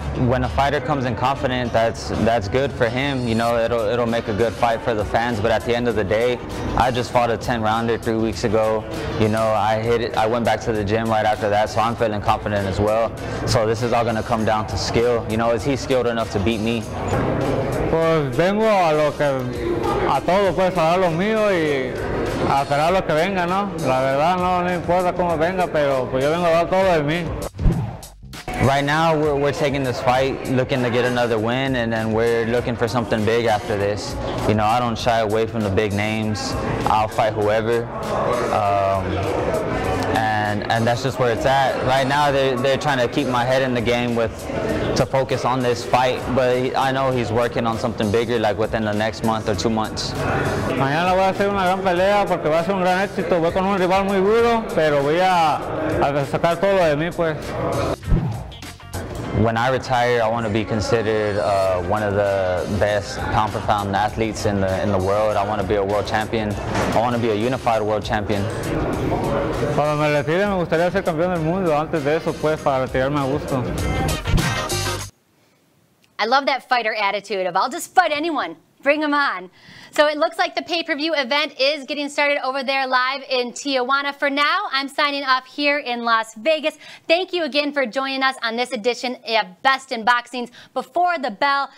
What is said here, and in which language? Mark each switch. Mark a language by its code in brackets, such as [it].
[en] When a fighter comes in confident, that's good for him. It'll make a good fight for the fans. But at the end of the day, I just fought a 10-rounder 3 weeks ago. I hit it. I went back to the gym right after that, so I'm feeling confident as well. So this is all going to come down to skill. Is he skilled enough to beat me? [es] Pues vengo a todo, pues, a dar lo mío y a esperar lo que venga, ¿no? La verdad no importa cómo venga, pero pues yo vengo a dar todo de mí. [en] Right now, we're taking this fight looking to get another win, and then we're looking for something big after this. I don't shy away from the big names. I'll fight whoever, and that's just where it's at. Right now, they're trying to keep my head in the game to focus on this fight, but I know he's working on something bigger, like within the next month or 2 months. [es] Mañana voy a hacer una gran pelea porque va a ser un gran éxito. Voy con un rival muy duro, pero voy a sacar todo de mí, pues. [en] When I retire, I want to be considered one of the best pound-for-pound athletes in the world. I want to be a world champion. I want to be a unified world champion. [es] Cuando me retire, me gustaría ser campeón del mundo. Antes de eso, pues, para retirarme a gusto. [en] I love that fighter attitude of I'll just fight anyone Bring them on. So it looks like the pay-per-view event is getting started over there live in Tijuana. For now, I'm signing off here in Las Vegas. Thank you again for joining us on this edition of Best in Boxing's Before the Bell.